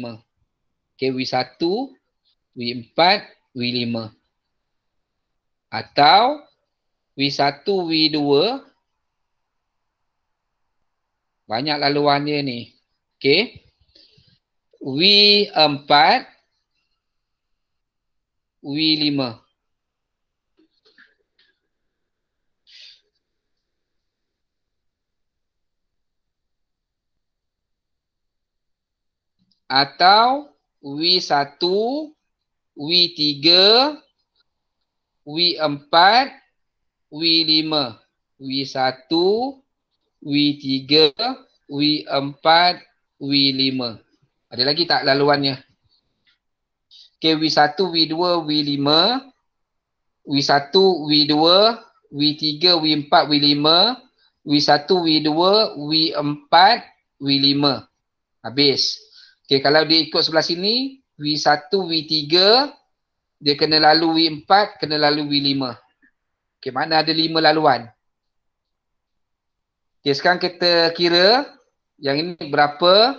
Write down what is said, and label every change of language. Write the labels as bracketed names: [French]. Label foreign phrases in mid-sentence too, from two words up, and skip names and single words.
[Malay] Okay, W1, W4, W5. Atau W1, W2, banyak laluan dia ni. Okay. W4, W5. Atau W1, W3, W4, W5. W1, W3, W4, W5. Ada lagi tak laluannya? Okay, W1, W2, W5. W1, W2, W3, W4, W5. W1, W2, W4, W5. Habis. Okay, kalau dia ikut sebelah sini, W1, W3, dia kena lalu W4, kena lalu W5. Okay, mana ada 5 laluan. Okay, sekarang kita kira yang ini berapa.